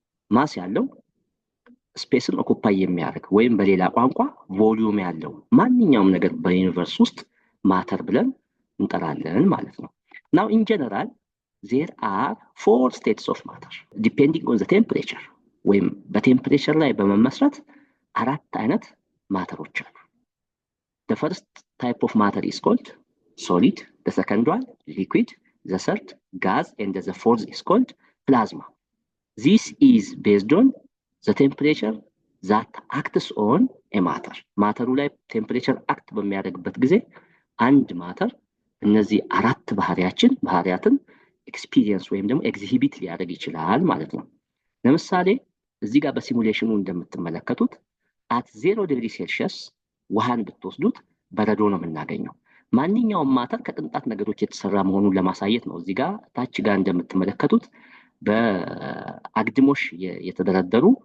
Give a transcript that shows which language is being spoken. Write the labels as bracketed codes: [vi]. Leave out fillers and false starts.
[am] ማስ ያለው ስፔስን ኦኩፓይ የሚያደርግ ወይም በሌላ ቋንቋ ቮሊዩም ያለው ማንኛውም ነገር በዩኒቨርስ ውስጥ ማተር ብለን እንጠራለን ማለት ነው። [en] Now in general there are 4 states of matter depending on the temperature [am] ወይም በቴምፕሬቸር ላይ በመመስረት አራት አይነት ማተሮች አሉ። [en] The first type of matter is called solid, the second one liquid, the third gas, and the fourth is called plasma. This is based on the temperature that acts on a matter. [am] ማተሩ ላይ ቴምፕሬቸር አክት በሚያደርግበት ጊዜ አንድ ማተር እነዚህ አራት ባህሪያትን ኤክስፒሪየንስ ወይም ደግሞ ኤግዚሂቢት ሊያደርግ ይችላል ማለት ነው። ለምሳሌ እዚህ ጋር በሲሙሌሽኑ እንደምትመለከቱት at 0 ዲግሪ ሴልሺየስ ውሃን ብትወስዱት በረዶ ነው የምናገኘው። ማንኛውም ማተር ከቅንጣት ነገሮች የተሰራ መሆኑን ለማሳየት ነው። እዚህ ጋር ታች ጋር እንደምትመለከቱት በአግድሞሽ የተደረደሩ